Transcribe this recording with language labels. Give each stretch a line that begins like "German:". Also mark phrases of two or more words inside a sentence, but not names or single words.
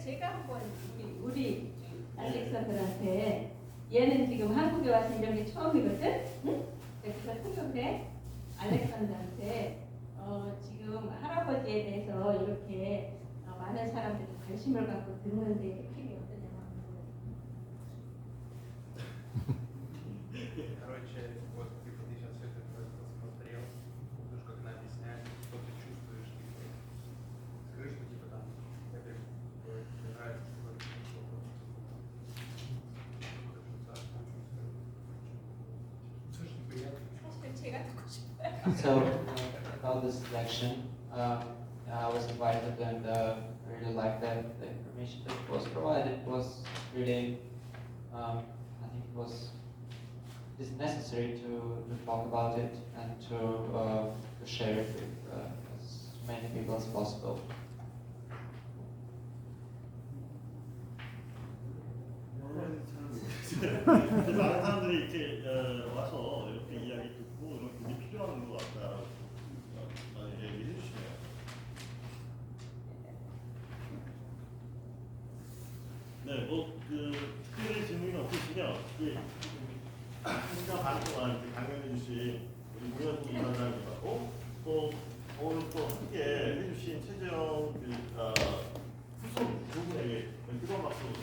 Korean: 제가 한번 우리 알렉산더한테 얘는 지금 한국에 와서 이런 게 처음이거든. 응? 그래서 통역해 알렉산더한테 지금 할아버지에 대해서 이렇게 많은 사람들이 관심을 갖고 듣는데 필이 어떠냐고.
Russian: Короче, вот ты сейчас все это посмотрел, слушай, как она объясняет, что ты чувствуешь, типа, скажи, что типа там, это тебе нравится, что-то, слушай, приятно.
Korean: 사실 제가 듣고 싶어요.
English: So about this election, I was invited and I really liked that the information that was provided was really, I think it was it's necessary to talk about it and to share it with as many people as possible.
Korean: 많은 사람들이 이렇게 와서 이렇게 이야기 듣고 이런 분이 필요한 것 같다. 얘기해 주시네요. 네, 그 특별히 질문이 없으시면 한 시간 반 동안 강연해 주신 우리 문현수 이사장님하고 또 오늘 또 함께 해주신 최재형 후손 두 분에게 뜨거운 박수.